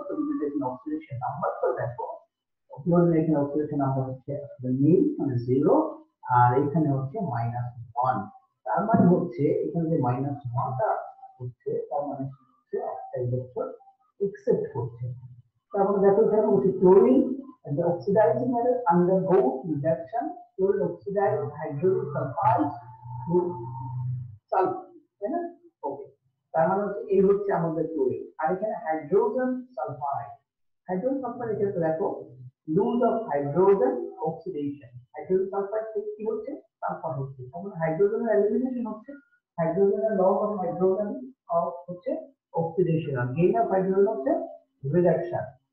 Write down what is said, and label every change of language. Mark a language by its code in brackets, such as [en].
[bn] তুমি যদি এখানে অক্সিডেশন নাম্বার তো দেখো, ক্লোরিন এখানে অক্সিডেশন নাম্বার হচ্ছে আসলে নীল মানে 0, আর এখানে হচ্ছে -1। তার মানে হচ্ছে এখানে যে -1টা হচ্ছে তার মানে হচ্ছে একটা ইলেকট্রন একসেপ্ট করছে। [en] তারপরে দেখো এখানে হচ্ছে chlorine and the oxidizing matter undergo reduction, chlorine oxidize hydrogen sulfide to sulfur, [bn] তাই না? ওকে, তার মানে হচ্ছে এই হচ্ছে আমাদের ক্লোরিন। আর এখানে হাইড্রোজেন সালফাইড, হাইড্রোজেন সালফাইড এখানে দেখো loose of hydrogen oxidation, hydrogen sulphide থেকে কি হচ্ছে সালফার হচ্ছে, তখন হাইড্রোজেনের এলিমিনেশন হচ্ছে, হাইড্রোজেনের লস অফ হাইড্রোজেন হচ্ছে oxidation, আর gain of hydrogen হচ্ছে রিডাকশন।